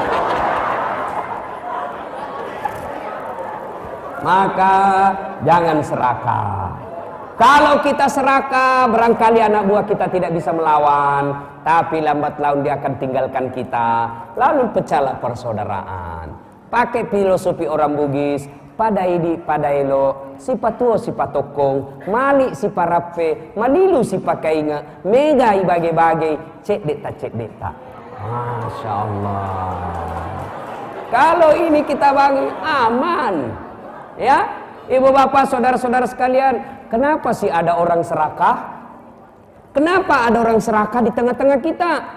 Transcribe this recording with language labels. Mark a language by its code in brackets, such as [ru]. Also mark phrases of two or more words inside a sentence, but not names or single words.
[id] Maka jangan serakah. Kalau kita serakah, barangkali anak buah kita tidak bisa melawan, tapi lambat laun dia akan tinggalkan kita. Lalu pecahlah persaudaraan. Pakai filosofi orang Bugis, [bug] padaidi padailo, si patuo si patokong, mali si parape, malilu si pakainga, megai bagai-bagai, cek deta. [ar] ما شاء الله. [id] Kalau ini kita bangun aman, ya. Ibu bapak saudara-saudara sekalian, kenapa sih ada orang serakah? Kenapa ada orang serakah di tengah-tengah kita?